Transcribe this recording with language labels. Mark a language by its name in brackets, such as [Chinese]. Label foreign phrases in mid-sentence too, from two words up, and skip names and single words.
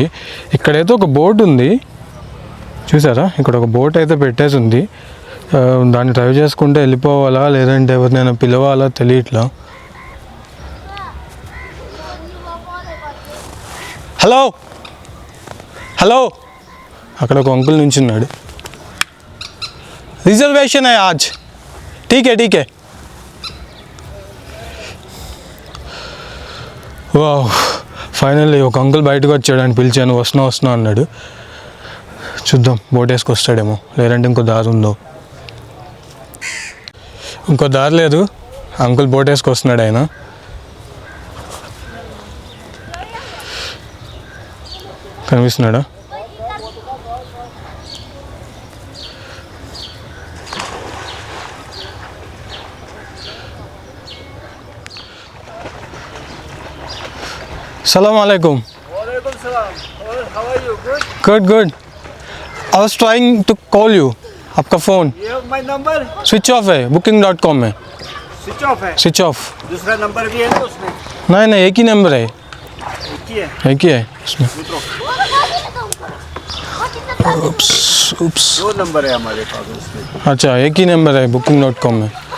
[Telugu] ఇక్కడైతే ఒక బోట్ ఉంది చూసారా, ఇక్కడ ఒక బోట్ అయితే పెట్టేసి ఉంది. దాన్ని డ్రైవ్ చేసుకుంటే వెళ్ళిపోవాలా లేదంటే ఎవరినైనా పిలవాలా తెలియట్లా. హలో హలో, అక్కడ ఒక అంకుల్ నించున్నాడు. [Hindi] रिजर्वेशन है आज, ठीक है. [Telugu] వావ్ ఫైనల్లీ ఒక అంకుల్ బయటకు వచ్చాడు, అని పిలిచాను, వస్తున్నా అన్నాడు. చూద్దాం బోట్ వేసుకొస్తాడేమో, లేదంటే ఇంకో దారి ఉందో. ఇంకో దారి లేదు, అంకుల్ బోట్ వేసుకొస్తున్నాడు ఆయన. కనిపిస్తున్నాడా? [Arabic] السلام عليكم. وعليكم السلام. [English] How are you? Good? Good. I was trying to call you. [Hindi] आपका फ़ोन [English] You have my number? switch off [Hindi] है, booking.com में [English] Switch off है. switch off. [Hindi] दूसरा नंबर भी है ना उसमें? नहीं एक ही नंबर है, एक ही है. एक ही है उसमें. उप्स. दो नंबर है हमारे पास उसमें. अच्छा एक ही नंबर है booking.com में.